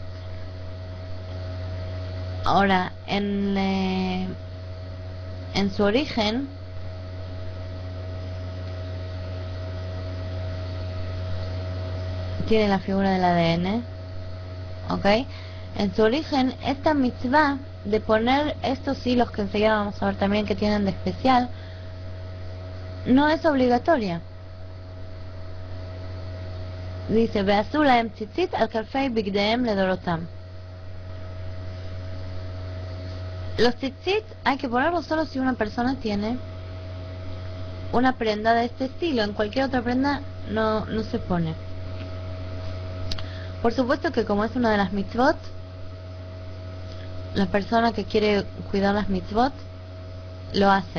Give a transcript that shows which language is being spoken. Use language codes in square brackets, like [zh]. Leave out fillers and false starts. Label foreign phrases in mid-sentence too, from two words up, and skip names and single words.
[es] Ahora, en su origen, tiene la figura del ADN, ¿ok? En su origen, esta mitzvah de poner estos hilos que enseguida vamos a ver también que tienen de especial, no es obligatoria. Dice, [he] ועשו להם ציצית על כנפי בגדיהם לדרתם. [es] Los tzitzit hay que ponerlos solo si una persona tiene una prenda de este estilo. En cualquier otra prenda no se pone. Por supuesto que como es una de las mitzvot, la persona que quiere cuidar las mitzvot lo hace.